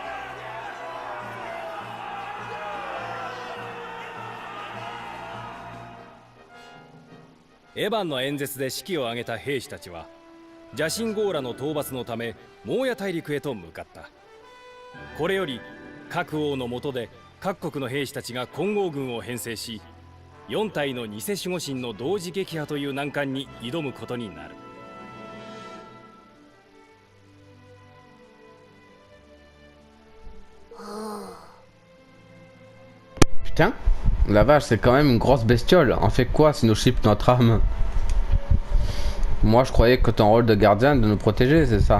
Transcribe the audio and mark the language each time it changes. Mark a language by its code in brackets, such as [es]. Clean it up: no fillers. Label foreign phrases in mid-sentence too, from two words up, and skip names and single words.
[ja] エヴァンの演説で士気を上げた兵士たちは邪神ゴーラの討伐のためモーヤ大陸へと向かった。これより各王の下で各国の兵士たちが混合軍を編成し、4体の偽守護神の同時撃破という難関に挑むことになる。 [fr] Putain, la vache, c'est quand même une grosse bestiole. On fait quoi si nous chipent notre âme? Moi, je croyais que ton rôle de gardien est de nous protéger, c'est ça?